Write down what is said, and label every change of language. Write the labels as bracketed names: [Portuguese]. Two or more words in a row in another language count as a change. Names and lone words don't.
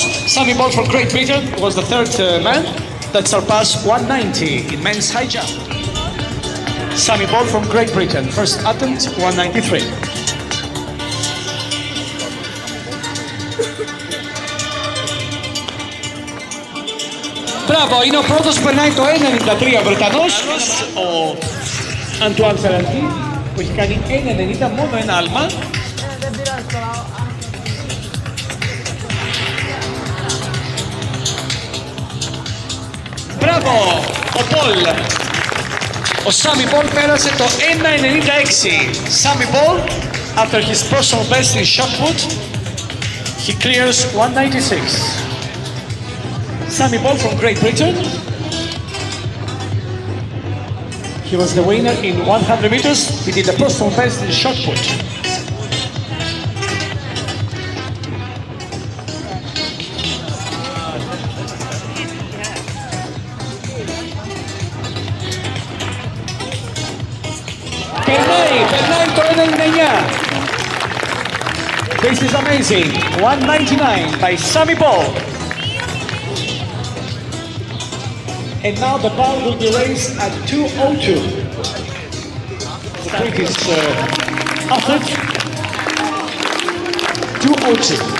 [English] Σάμι Μπόλ from Great Britain was the third man that surpassed 190 in men's high jump. Sami Bol from Great Britain, first attempt 193. [Greek] Μπράβο, είναι ο πρώτος που περνάει το 1.93 ο Βρετανός, ο Αντουάν Φεραντί, που έχει κάνει 1.90, μόνο ένα άλμα. Μπράβο, ο Πολ. Ο Σάμι Μπόλ πέρασε το 1.96. [English] Σάμι Μπόλ, after his personal best in shot put, he clears 1.96. Sami Bol from Great Britain. He was the winner in 100 meters. He did the personal best in shot put. [Greek] Περνάει το 1.99. [English] This is amazing. 1.99 by Sami Bol. And now the bar will be raised at 2:02. The British athlete, 2:02.